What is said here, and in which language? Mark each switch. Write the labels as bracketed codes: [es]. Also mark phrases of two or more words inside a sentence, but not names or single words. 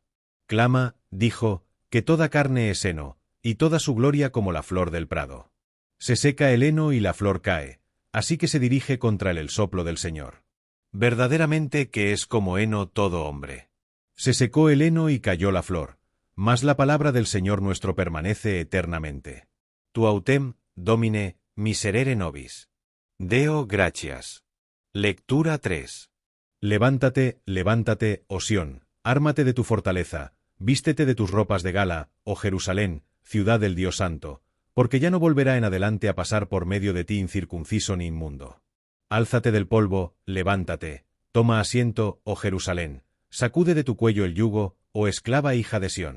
[es] Clama, dijo, que toda carne es heno, y toda su gloria como la flor del prado. Se seca el heno y la flor cae, así que se dirige contra él el soplo del Señor. Verdaderamente que es como heno todo hombre. Se secó el heno y cayó la flor, mas la palabra del Señor nuestro permanece eternamente. [la] Tu autem, Domine, miserere nobis. Deo gratias. [es] Lectura 3. Levántate, levántate, oh Sión, ármate de tu fortaleza, vístete de tus ropas de gala, oh Jerusalén, ciudad del Dios Santo, porque ya no volverá en adelante a pasar por medio de ti incircunciso ni inmundo. Álzate del polvo, levántate, toma asiento, oh Jerusalén, sacude de tu cuello el yugo, oh esclava hija de Sión.